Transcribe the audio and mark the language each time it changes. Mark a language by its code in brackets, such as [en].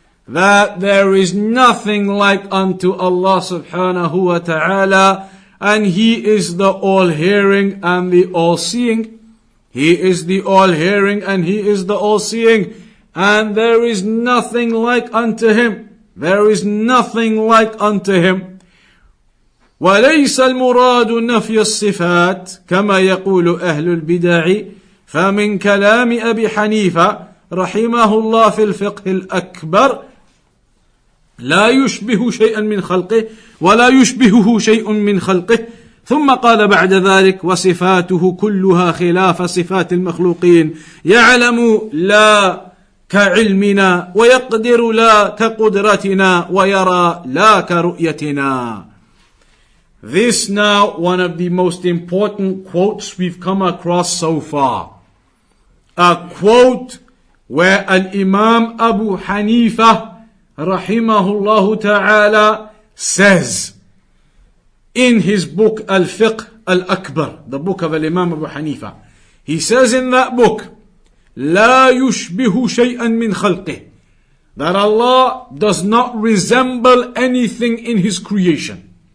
[en] That there is nothing like unto Allah subhanahu wa ta'ala, and He is the all-hearing and the all-seeing. He is the all-hearing and He is the all-seeing. And there is nothing like unto Him. There is nothing like unto Him. [ar] وليس المراد نفي الصفات كما يقول أهل البدع فمن كلام أبي حنيفة رحمه الله في الفقه الأكبر لا يشبه شيئا من خلقه ولا يشبهه شيء من خلقه ثم قال بعد ذلك وصفاته كلها خلاف صفات المخلوقين يعلم لا كعلمنا ويقدر لا كقدرتنا ويرى لا كرؤيتنا. [en] This now one of the most important quotes we've come across so far. A quote where Al-Imam Abu Hanifa rahimahullah ta'ala says in his book Al-Fiqh Al-Akbar, the book of Al-Imam Abu Hanifa, he says in that book, [ar] لا يشبه شيئا من خلقه, [en] that Allah does not resemble anything in His creation.